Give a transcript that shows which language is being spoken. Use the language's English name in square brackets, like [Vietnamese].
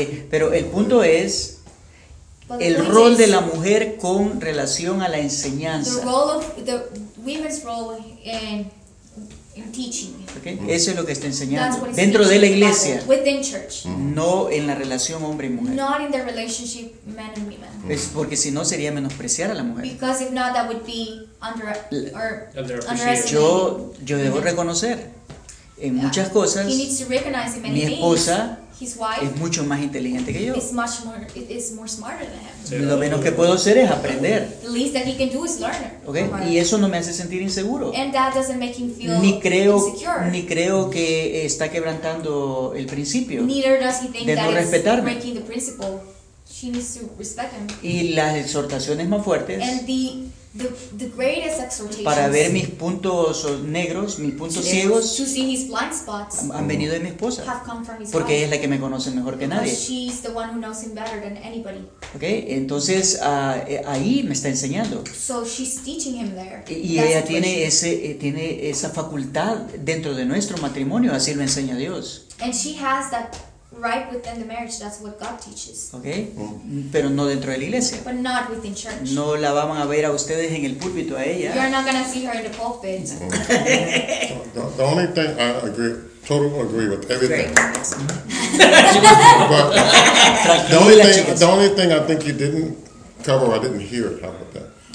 [Spanish] Pero el punto es el rol de la mujer con relación a la enseñanza. [English] The role of the women's role in teaching. Okay. Mm-hmm. [Spanish] Eso es lo que está enseñando dentro de la iglesia. [English] Bible, within church. Mm-hmm. [Spanish] No en la relación hombre y mujer. [English] Not in the relationship men and women. [Spanish] Es porque si no sería menospreciar a la mujer. [English] Because if not, that would be underestimating. [Spanish] Yo debo reconocer en muchas cosas [English] he needs to recognize in many [Spanish] mi esposa [English] things, His wife [Spanish] es mucho más inteligente que yo. [English] Is much more, is more smarter than him. [Spanish] Sí. Lo menos que puedo hacer es aprender. [English] The least that he can do is learn. [Spanish] Okay. Uh-huh. Y eso no me hace sentir inseguro. [English] And that doesn't make him feel [Spanish] insecure. Ni creo que está quebrantando el principio. [English] Neither does he think that he's breaking the principle. She needs to respect him. [Spanish] Y las exhortaciones más fuertes. [English] And the greatest exhortations. [Spanish] Para ver mis puntos negros, mis puntos ciegos. [English] To see his blind spots. [Spanish] Han venido de mi esposa. [English] Have come from his [Spanish] porque [English] wife, [Spanish] ella es la que me conoce mejor que [English] because [Spanish] nadie. [English] She's the one who knows him better than anybody. [Spanish] Okay, entonces ahí me está enseñando. [English] So she's teaching him there. [Spanish] Y ella tiene ese tiene esa facultad dentro de nuestro matrimonio, así lo enseña Dios. [English] And she has that right within the marriage, that's what God teaches. [Spanish] Okay, pero no dentro de la iglesia. [English] But not within church. [Spanish] No la van a ver a ustedes en el púlpito a ella. [English] You're not gonna see her in the pulpit. Okay. The only thing I agree, totally agree with everything. But the only thing I think you didn't cover, I didn't hear it. How about that?